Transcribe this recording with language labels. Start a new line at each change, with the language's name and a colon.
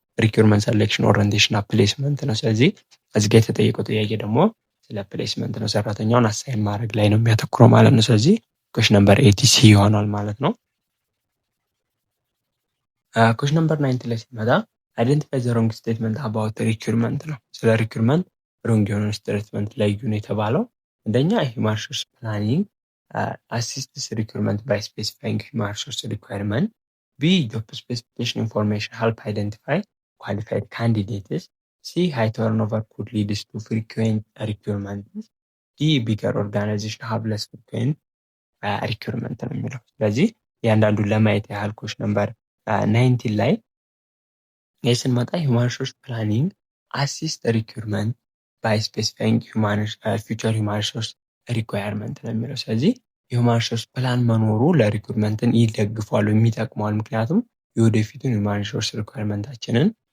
Amharic: ሪክሩትመንት፣ ሰሌክሽን፣ ኦሪንቴሽን እና ፕሌስመንት ነው። ስለዚህ እዚህ ጋር የተጠየቀው ጥያቄ ደግሞ ስለ ፕሌስመንት ነው፣ ሰራተኛውን አሳይን ማድረግ ላይ ነው የሚያተኩረው ማለት ነው። ስለዚህ ኩዌስችን ነምበር 80 ሲ ይሆናል ማለት ነው። ኩዌስችን ነምበር 90 ላይ ሲመጣ አይደንቲፋይ ዘ ሮንግ ስቴትመንት አባውት ሪክሩትመንት ነው። ስለ ሪክሩትመንት ሮንግ የሆነ ስቴትመንት ለዩ ነው የተባለው።
English: አንደኛ human resource planning assists recruitment by specifying human resource requirement. B, job specification information help identify qualified candidates. C, high turnover could lead to frequent recruitment. D, bigger organization have less frequent recruitment
Amharic: ነው የሚለው። ስለዚህ እያንዳንዱን ለማየት ያህል ኩዌሽን ነምበር 19 ላይ ስንመጣ
English: human resource planning assist recruitment by specifying future human resource requirement
Amharic: ነው የሚለው። ስለዚህ የሁማን ሪሶርስ ፕላን መኖሩ ለሪክሩትመንትን ይደግፋል የሚጠቅመዋል። ምክንያቱም የወደፊቱን ሁማን ሪሶርስ ሪኳየርመንታችንን